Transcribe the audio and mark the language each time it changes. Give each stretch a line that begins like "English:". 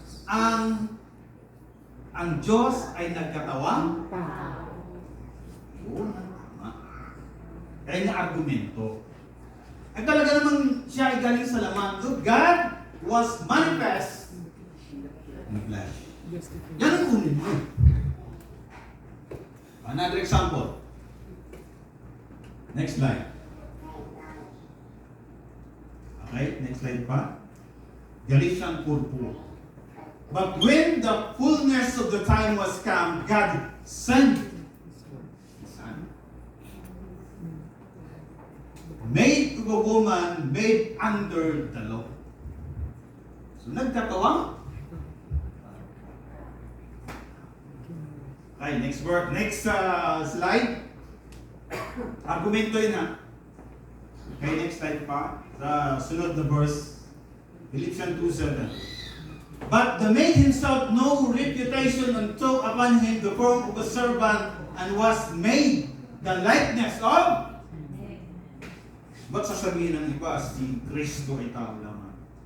Filipino: Ang Diyos ay nagkatawang tao. Yun ang tama. Kaya nga argumento. At talaga namang siya ay galing sa laman.
English: So God was manifest in the flesh.
Filipino: Yan ang kunin mo.
English: Another example. Next slide. Okay, next slide
Filipino: pa.
English: Galatians 4:4. But when the fullness of the time was come, God sent His Son, made to a woman made under the law.
Filipino: So nagkatawang.
English: Okay, next slide.
Filipino: Argumento yun ha.
English: Okay, next slide
Filipino: pa. Sa sunod na verse, Philippians 2:7.
English: But the made himself no reputation and took upon him the form of a servant and was made the likeness of.
Filipino: Ba't sasabihin ng iba, si Kristo ay tao lamang?